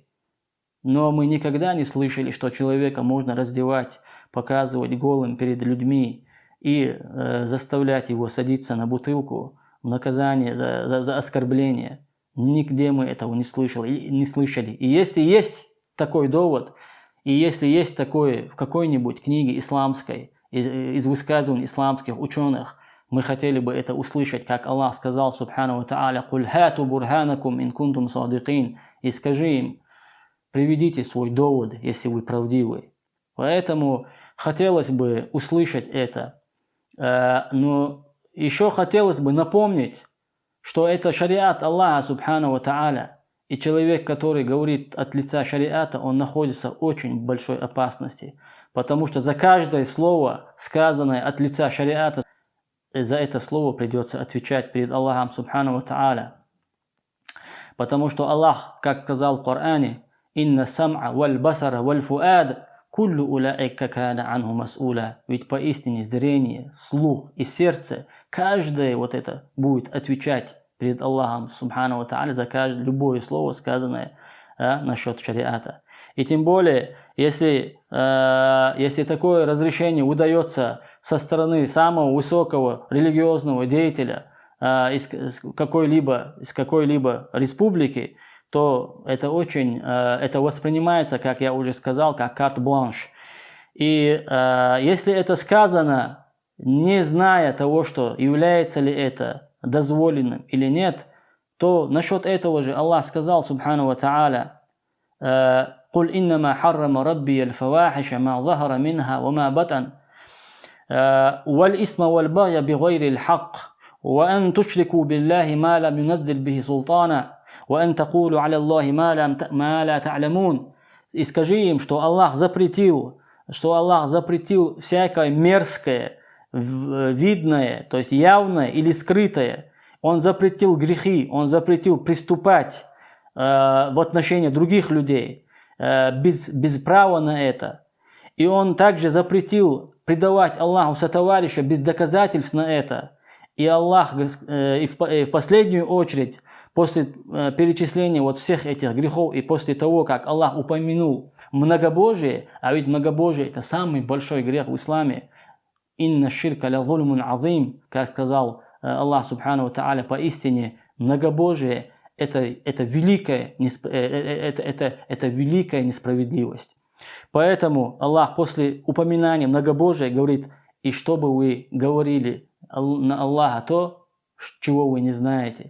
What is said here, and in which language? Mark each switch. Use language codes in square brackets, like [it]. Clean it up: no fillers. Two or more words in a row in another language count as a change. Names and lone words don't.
[ru] Но мы никогда не слышали, что человека можно раздевать, показывать голым перед людьми и заставлять его садиться на бутылку в наказание за оскорбление. Нигде мы этого не слышали. И если есть такой довод, и если есть такое в какой-нибудь книге исламской, из высказываний исламских ученых, мы хотели бы это услышать, как Аллах сказал, [ar] سبحانه وتعالى قل هاتوا برهانكم إن كنتم صادقين». [ru] И скажи им: приведите свой довод, если вы правдивы. Поэтому хотелось бы услышать это. Но еще хотелось бы напомнить, что это шариат Аллаха [ar] سبحانه وتعالى. [ru] И человек, который говорит от лица шариата, он находится в очень большой опасности. Потому что за каждое слово, сказанное от лица шариата, за это слово придется отвечать перед Аллахом [ar] سبحانه وتعالى. [ru] Потому что Аллах, как сказал в Коране: [ar] «إن السمع والبصر والفؤاد كل أولئك كان عنه مسؤولا». [ru] Ведь поистине зрение, слух и сердце, каждое вот это будет отвечать перед Аллахом [ar] سبحانه وتعالى [ru] за каждое любое слово, сказанное насчет шариата. И тем более, если такое разрешение удается со стороны самого высокого религиозного деятеля, из какой-либо республики, то это это воспринимается, как я уже сказал, как карт-бланш. И если это сказано, не зная того, что является ли это дозволенным или нет, то насчет этого же Аллах сказал, [ar] سبحانه وتعالى قل إنما حرم ربي الفواحش ما ظهر منها وما بطن والإثم والبغي بغير الحق وأن تشركوا بالله ما لم ينزل به سلطانا وأن تقولوا على الله ما لا تعلمون». [ru] И скажи им, что Аллах запретил всякое мерзкое, видное, то есть явное или скрытое. Он запретил грехи, он запретил приступать в отношении других людей без права на это. И он также запретил предавать Аллаху сотоварища без доказательств на это. И Аллах в последнюю очередь, после перечисления вот всех этих грехов и после того, как Аллах упомянул многобожие, а ведь многобожие это самый большой грех в исламе, [ar] «إن الشرك لظلم عظيم», [ru] как сказал Аллах [ar] سبحانه وتعالى, [ru] поистине многобожие это великая несправедливость. Поэтому Аллах после упоминания многобожия говорит: и чтобы вы говорили на Аллаха то, чего вы не знаете.